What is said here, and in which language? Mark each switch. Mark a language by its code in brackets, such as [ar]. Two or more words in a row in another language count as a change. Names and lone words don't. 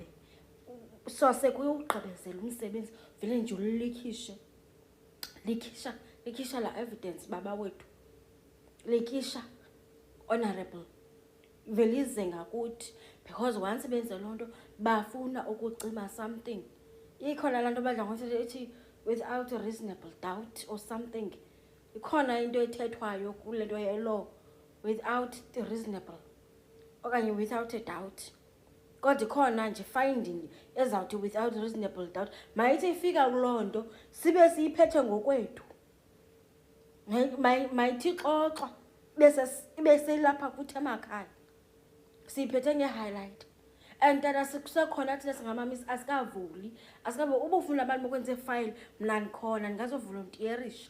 [xh] So sekuyugqibezela umsebenzi vele nje ulikhishe. Likhisha la evidence baba wethu. Likhisha honorable. Velize ngakuthi [en] because once [xh] benze lonto bafuna ukucima something. Ikhona lanto badla ngokuthi ethi [en] without reasonable doubt or something. [xh] Ikhona into ethethwayo kule nto yelaw [en] without the reasonable [xh] okanye [en] without a doubt. [xh] Kodwa ikhona nje finding ezawuthi [en] without reasonable doubt. [xh] Mayithi ifika kulonto sibe siyiphethe ngokwethu. Mayithi xoxa bese lapha kuthi emakhaya. Siyiphethe nge-highlight. And tata sekusekhona thina singamamisi asikavuli. Ubufuna abantu bokwenza ifile mna ndikhona ndingazovolontiyerisha.